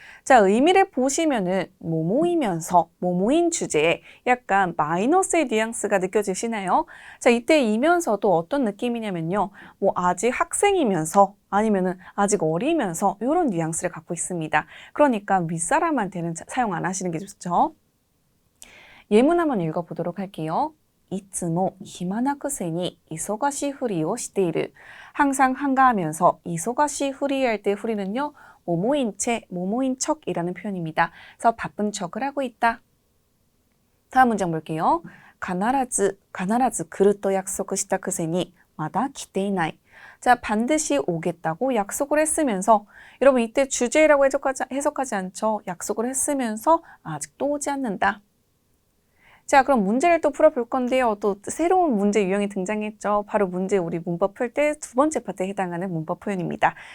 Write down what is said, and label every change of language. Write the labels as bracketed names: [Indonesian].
[Korean] 자, 의미를 보시면은 뭐뭐이면서 뭐뭐인 주제에 약간 마이너스의 뉘앙스가 느껴지시나요? 자, 이때 이면서도 어떤 느낌이냐면요, 뭐 아직 학생이면서 아니면은 아직 어리면서 이런 뉘앙스를 갖고 있습니다. 그러니까 윗사람한테는 사용 안 하시는 게 좋죠. 예문 한번 읽어보도록 할게요. [Japanese] いつも暇なくせに忙しいふりをしている. [Korean] 항상 한가하면서 [Japanese] 忙しいふり [Korean] 할 때ふ리는요, 뭐뭐인 채, 뭐뭐인 척이라는 표현입니다. 그래서 바쁜 척을 하고 있다. 다음 문장 볼게요. [Japanese] 必ず来ると約束したくせにまだ来ていない. [Korean] 자, 반드시 오겠다고 약속을 했으면서, 여러분 이때 주제라고 해석하지 않죠? 약속을 했으면서 아직도 오지 않는다. 자, 그럼 문제를 또 풀어볼 건데요. 또 새로운 문제 유형이 등장했죠. 바로 문제 우리 문법 풀 때 두 번째 파트에 해당하는 문법 표현입니다.